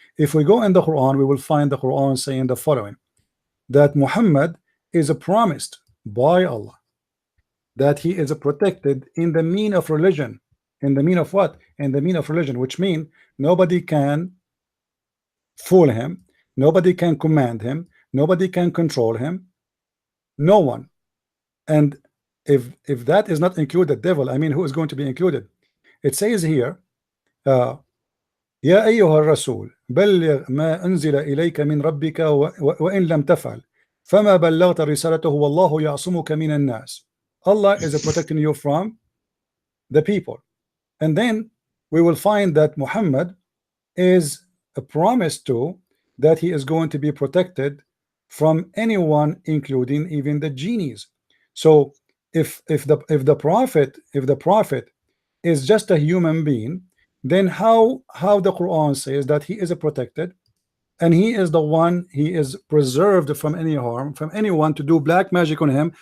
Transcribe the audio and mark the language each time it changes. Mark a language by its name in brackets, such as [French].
[English] If we go in the Quran, we will find the Quran saying the following, that Muhammad is promised by Allah that he is protected in the mean of religion. In the mean of what? In the mean of religion, which means nobody can fool him, nobody can command him, nobody can control him, no one. And if that is not included, devil, I mean, who is going to be included? It says here, [Arabic] يا أيها الرسول بلغ ما أنزل إليك من ربك وإن لم تفعل فما بلغت رسالته والله يعصمك من الناس. [English] Allah is protecting you from the people. And then we will find that Muhammad is promised to that he is going to be protected from anyone, including even the genies. So if the prophet is just a human being, then how the Quran says that he is protected, and he is the one, he is preserved from any harm, from anyone to do black magic on him?